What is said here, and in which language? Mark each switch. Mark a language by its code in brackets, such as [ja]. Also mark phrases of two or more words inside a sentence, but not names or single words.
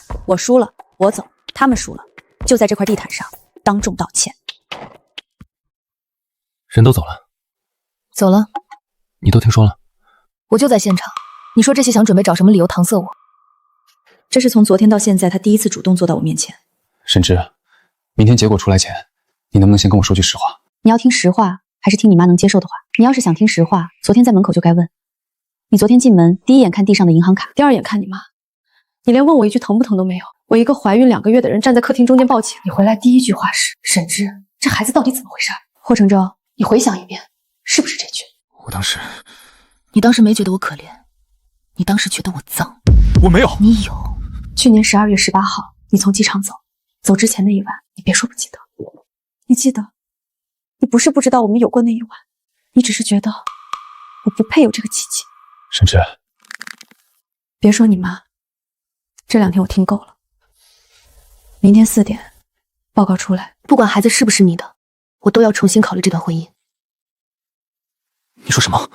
[zh] 我輸了，我走；他們輸了，就在這塊地毯上當眾道歉。人都走了？走了。你都聽說了？我就在現場。你說這些想準備找什麼理由搪塞我？這是從昨天到現在他第一次主動坐到我面前。沈之，明天結果出來前，你能不能先跟我說句實話？你要聽實話，還是聽你媽能接受的話？你要是想聽實話，昨天在門口就該問。你昨天進門，第一眼看地上的銀行卡，第二眼看你媽，你連問我一句疼不疼都沒有。我一個懷孕2個月的人站在客廳中間報警，你回來第一句話是：沈之，這孩子到底怎麼回事？霍承洲，你回想一遍，是不是這句？我當時…… 你當時沒覺得我可憐？ 你当时觉得我髒？我没有。你有。去年12月18号，你从机场走之前那一晚，你別說不記得。你記得？你不是不知道我們有過那一晚，你只是覺得我不配有這個奇蹟。沈之，別說你媽，這2天我聽夠了。明天4點，報告出來，不管孩子是不是你的，我都要重新考慮這段婚姻。你說什麼？